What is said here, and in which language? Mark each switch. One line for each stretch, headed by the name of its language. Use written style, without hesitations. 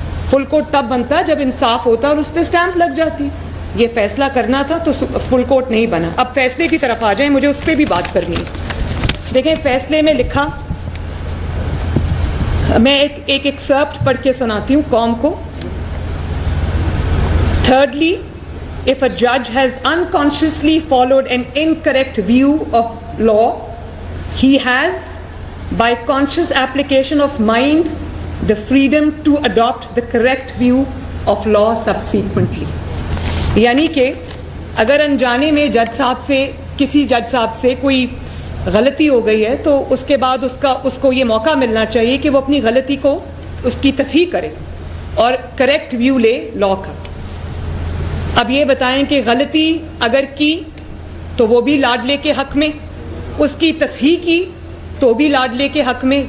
Hindi: Full court तब बनता जब इंसाफ होता और उस पर स्टैंप लग जाती। ये फैसला करना था तो फुल कोर्ट नहीं बना। अब फैसले की तरफ आ जाए, मुझे उस पर भी बात करनी है। देखें फैसले में लिखा, मैं एक एक्सर्प्ट पढ़ के सुनाती हूँ कौम को।
English: Thirdly, if a judge has unconsciously followed an incorrect view of law, he has, by conscious application of mind, the freedom to adopt the correct view of law subsequently.
Hindi: यानी कि अगर अनजाने में जज साहब से, किसी जज साहब से कोई गलती हो गई है तो उसके बाद उसको ये मौका मिलना चाहिए कि वो अपनी गलती को उसकी तस्हीह करे और करेक्ट व्यू ले लॉ का। अब ये बताएं कि गलती अगर की तो वो भी लाडले के हक में, उसकी तस्हीह की तो भी लाडले के हक में।